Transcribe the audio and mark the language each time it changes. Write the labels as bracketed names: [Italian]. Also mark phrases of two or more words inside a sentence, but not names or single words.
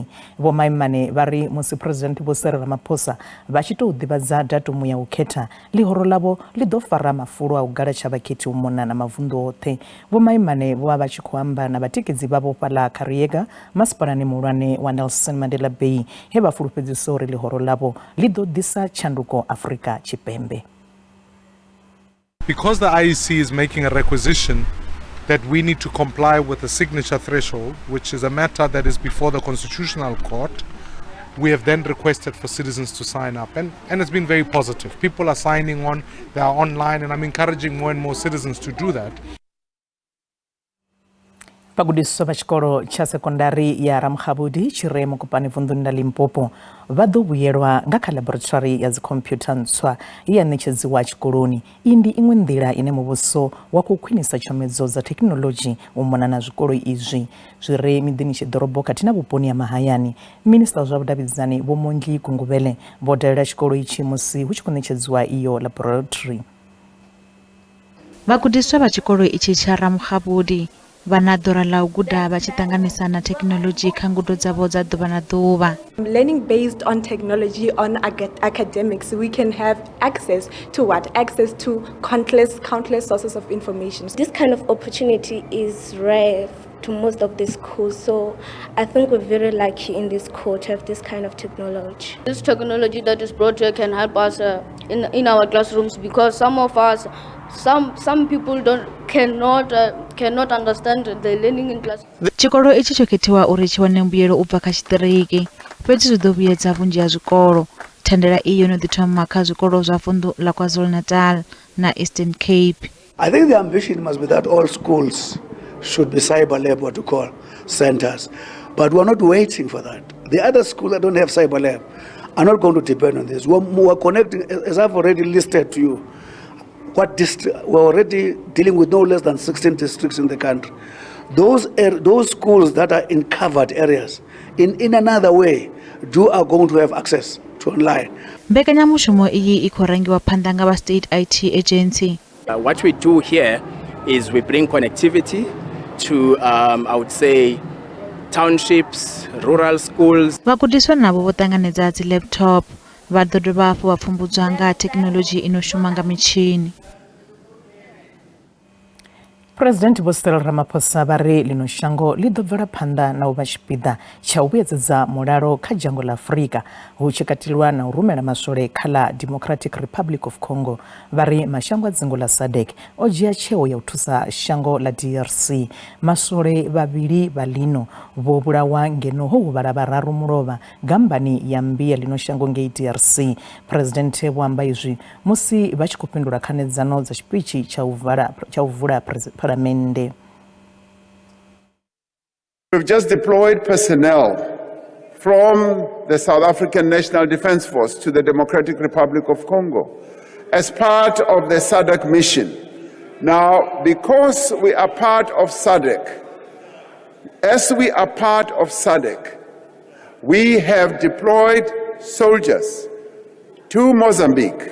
[Venda] Vho maimane vha ri musi President Vho Cyril Ramaphosa vha tshi tou ḓivhadza datumu ya u khetha ḽihoro ḽavho ḽi ḓo fara mafulo a u galatshwa vhakhethi u mona na mavunḓu oṱhe. Vho maimane vho vha tshi khou amba na vhatikedzi vhavho fhaḽa Kariega masipalani muhulwane wa Nelson Mandela Bay he vha fulufhedzisa uri ḽihoro ḽavho ḽi ḓo ḓisa tshanduko Afrika Tshipembe. [English] Because the IEC is making a requisition that we need to comply with the signature threshold, which is a matter that is before the Constitutional Court, we have then requested for citizens to sign up, and it's been very positive. People are signing on, they are online, and I'm encouraging more and more citizens to do that. [Venda] Vhagudiswa vha tshikolo tsha sekondari ya Ramkhabudi tshi re Mukopani vunḓuni ḽa Limpopo vha ḓo vhuyelwa nga kha laboratory ya dzikhompyutha ntswa ya ṋetshedziwa tshikoloni. Iyi ndi iṅwe nḓila ine muvhuso wa khou khwinisa tshomedzo dza thekhinolodzhi u mona na zwikolo izwi zwi re miḓini tshiḓorobo khathihi na vhuponi ha mahayani. Minista zwa vhudavhidzani Vho Mondli Gungubele vho dalela tshikolo itshi musi hu tshi khou ṋetshedziwa iyo laboratory. Vhagudiswa vha tshikolo itshi tsha Ramkhabudi vana ḓora ḽa u guda vha tshi ṱanganisa na technology kha ngudo dzavho dza ḓuvha na ḓuvha. [English] Learning based on technology, on academics, we can have access to what? Access to countless sources of information. This kind of opportunity is rare to most of the schools, so I think we're very lucky in this school to have this kind of technology. This technology that is brought here can help us in our classrooms, because some of us, some people cannot understand the learning in class. [Venda] Tshikolo itshi tsho khethiwa uri tshi wane mbuyelo u bva kha tshiṱiriki, fhedzi zwi ḓo vhuyedza vhunzhi ha zwikolo. Thandela iyi yo no ḓi thoma kha zwikolo zwa vunḓu ḽa KwaZulu-Natal na Eastern Cape. [English] I think the ambition must be that all schools should be cyber lab, what we call centers, but we're not waiting for that. The other schools that don't have cyber lab are not going to depend on this. We're connecting, as I've already listed to you, we're already dealing with no less than 16 districts in the country. Those schools that are in covered areas, in another way, are going to have access to online. [Venda] Mbekanyamushumo iyi I khou rangiwa phanḓa nga vha State IT Agency. [English] What we do here is we bring connectivity to, I would say, townships, rural schools. [Venda] Vhagudiswa navho vho ṱanganedza dzi laptop, vha ḓo dovha hafhu vha pfumbudzwa nga thekhinolodzhi ino shuma nga mitshini. President Vho Cyril Ramaphosa vha ri ḽino shango ḽi ḓo bvela phanḓa na u vha tshipiḓa tsha u vhuedzedza mulalo kha dzhango ḽa Afrika hu tshi katelwa na u rumela maswole kha ḽa Democratic Republic of Congo. Vha ri mashango a dzingu ḽa SADC o dzhia tsheo ya u thusa shango ḽa DRC. Maswole vhavhili vha ḽino vho vhulawa ngeno ho huvhala vhararu mulovha gambani ya mmbi ya ḽino shango ngei DRC. President vho amba izwi musi vha tshi khou fhindula khanedzano dza tshipitshi tsha u vula Paramende. [English] We've just deployed personnel from the South African National Defence Force to the Democratic Republic of Congo as part of the SADC mission. Now, because we are part of SADC, we have deployed soldiers to Mozambique.